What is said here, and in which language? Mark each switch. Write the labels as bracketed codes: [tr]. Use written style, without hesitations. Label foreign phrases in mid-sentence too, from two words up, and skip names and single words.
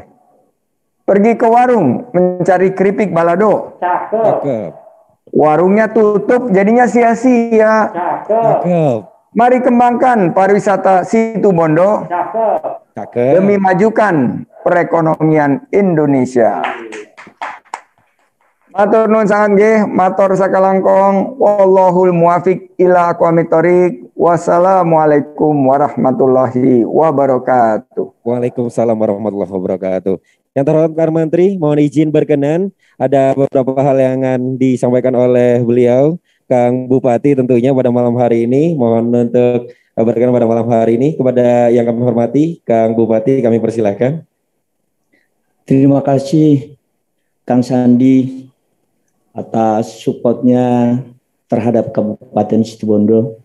[id] Pergi ke warung mencari keripik balado. Cakep. Warungnya tutup jadinya sia-sia. Cakep. Mari kembangkan pariwisata Situbondo. Cakep. Demi majukan perekonomian Indonesia. [jv] Matur nuwun sangat nggih, [mad] matur sakalangkong. [ar] والله الموفق إلى أقوم الطريق. والسلام عليكم ورحمة الله وبركاته. وعليكم السلام ورحمة الله وبركاته. [id] Yang terhormat Pak Menteri, mohon izin berkenan, ada beberapa hal yang akan disampaikan oleh beliau, Kang Bupati tentunya pada malam hari ini. Mohon untuk berkenan pada malam hari ini. Kepada yang kami hormati, Kang Bupati, kami persilahkan. Terima kasih Kang Sandi atas supportnya terhadap Kabupaten Situbondo.